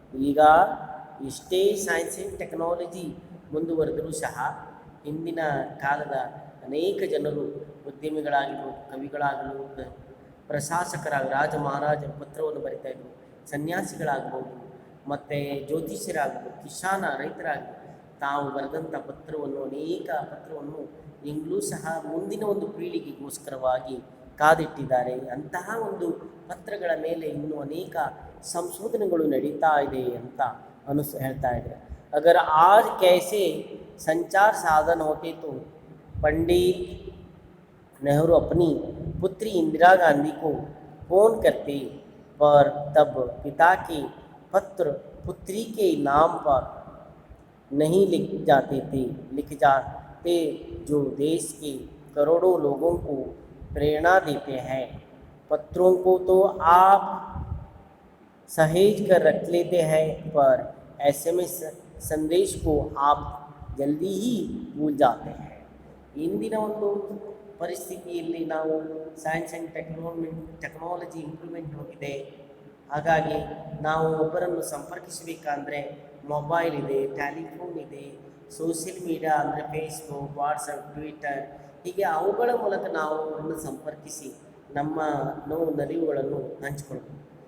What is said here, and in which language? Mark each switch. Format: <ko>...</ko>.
<kn>ಈಗ ಇಷ್ಟೇ</kn> <en>science and technology</en> <kn>ಮುಂದುವರೆದರೂ ಸಹ ಹಿಂದಿನ ಕಾಲದ ಅನೇಕ ಜನರು ಉದ್ಯಮಿಗಳಾಗಿರ್ಬೋದು, ಕವಿಗಳಾಗಲು, ಪ್ರಶಾಸಕರಾಗಿ ರಾಜ ಮಹಾರಾಜ ಪತ್ರವನ್ನು ಬರಿತಾಯಿದ್ರು, ಸನ್ಯಾಸಿಗಳಾಗ್ಬೋದು, ಮತ್ತು ಜ್ಯೋತಿಷ್ಯರಾಗ್ಬೋದು, ರೈತರಾಗ್ಬೋದು, ತಾವು ಬರೆದಂಥ ಅನೇಕ ಪತ್ರವನ್ನು ಈಗಲೂ ಸಹ ಮುಂದಿನ ಒಂದು ಪೀಳಿಗೆಗೋಸ್ಕರವಾಗಿ ಕಾದಿಟ್ಟಿದ್ದಾರೆ. ಅಂತಹ ಒಂದು ಪತ್ರಗಳ ಮೇಲೆ ಇನ್ನೂ ಅನೇಕ ಸಂಶೋಧನೆಗಳು ನಡೀತಾ ಇದೆ ಅಂತ ಹೇಳ್ತಾ ಇದ್ದಾರೆ.</kn> <hi>अगर आज कैसे संचार साधन होते तो पंडित नेहरू अपनी पुत्री इंदिरा गांधी को फ़ोन करते, पर तब पिता के पत्र पुत्री के नाम पर नहीं लिख जाते लिखते जो देश के करोड़ों लोगों को प्रेरणा देते हैं। पत्रों को तो आप सहेज कर रख लेते हैं, पर SMS संदेश को आप जल्दी ही भूल जाते हैं।</hi> <kn>ಇಂದಿನ ಒಂದು ಪರಿಸ್ಥಿತಿಯಲ್ಲಿ ನಾವು</kn> <en>science and technology improvement</en> <kn>ಹೋಗಿದೆ. ಹಾಗಾಗಿ ನಾವು ಒಬ್ಬರನ್ನು ಸಂಪರ್ಕಿಸಬೇಕಂದ್ರೆ ಮೊಬೈಲ್ ಇದೆ, ಟೆಲಿಫೋನ್ ಇದೆ, ಸೋಷಿಯಲ್ ಮೀಡಿಯಾ ಅಂದರೆ ಫೇಸ್ಬುಕ್, ವಾಟ್ಸಪ್, ಟ್ವಿಟರ್, ಹೀಗೆ ಅವುಗಳ ಮೂಲಕ ನಾವು ಅವರನ್ನು ಸಂಪರ್ಕಿಸಿ ನಮ್ಮ ನೋವು ನಲಿವುಗಳನ್ನು ಹಂಚಿಕೊಳ್ಬೋದು.</kn>